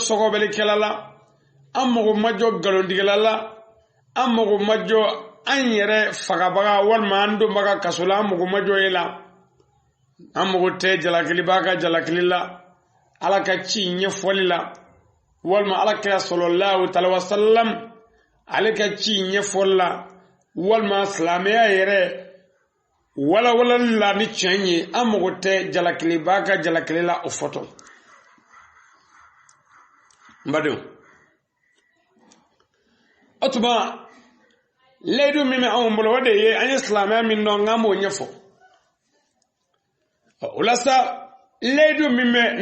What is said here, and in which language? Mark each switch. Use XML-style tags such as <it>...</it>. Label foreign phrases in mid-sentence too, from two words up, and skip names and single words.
<bm>sɔgɔbɛlikɛla la an mago ma jɔ galontigɛla la an mago ma jɔ an yɛrɛ fagabaga walima an donbaga kaso la an mago ma jɔ e la an mago tɛ jalakiliba ka jalakili la ala ka ci ɲɛfɔli la walima ala kira</bm> <ar>صلى الله عليه وسلم</ar> <bm>ale ka ci ɲɛfɔli la walima silamɛya yɛrɛ walawalali la ni tiɲɛ ye an mago tɛ jalakiliba ka jalakili la o fɔtɔ n badenw o tuma layidu min bɛ anw bolo o de ye an ye silamɛya min dɔn k'an b'o ɲɛfɔ o la sa layidu min bɛ</bm>